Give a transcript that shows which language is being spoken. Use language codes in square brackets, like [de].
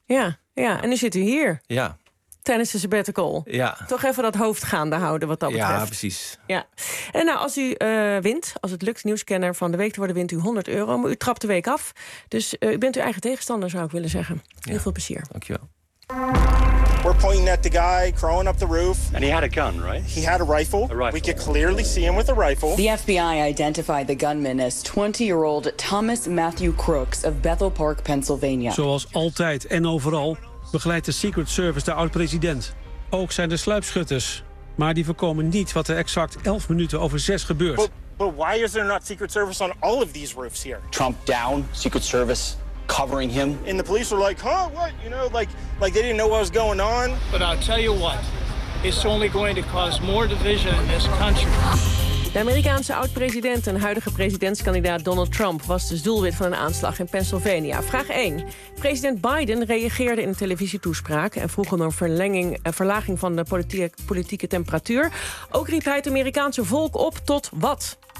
[nl] Ja, ja. En nu zit u hier. Ja. Tijdens de sabbatical. Ja. Toch even dat hoofd gaande houden wat dat betreft. Ja, precies. Ja. En nou, als u wint, als het lukt, nieuwskenner van de week te worden, wint u €100. Maar u trapt de week af. Dus u bent uw eigen tegenstander, zou ik willen zeggen. Heel veel plezier. Dankjewel. [en] We're pointing at the guy crawling up the roof. And he had a gun, right? He had a rifle. A rifle. We could clearly see him with a rifle. The FBI identified the gunman as 20-year-old Thomas Matthew Crooks of Bethel Park, Pennsylvania. [nl] Zoals altijd en overal begeleidt de Secret Service de oud-president. Ook zijn er sluipschutters. Maar die voorkomen niet wat er exact 11 minuten over 6 gebeurt. [en] But why is there not Secret Service on all of these roofs here? Trump down, Secret Service... covering him. And the police were like, huh, what? You know, like they didn't know what was going on. But I'll tell you what, it's only going to cause more division in this country. [nl] De Amerikaanse oud-president en huidige presidentskandidaat Donald Trump was dus doelwit van een aanslag in Pennsylvania. Vraag 1. President Biden reageerde in een televisietoespraak en vroeg om een verlaging van de politieke temperatuur. Ook riep hij het Amerikaanse volk op tot wat?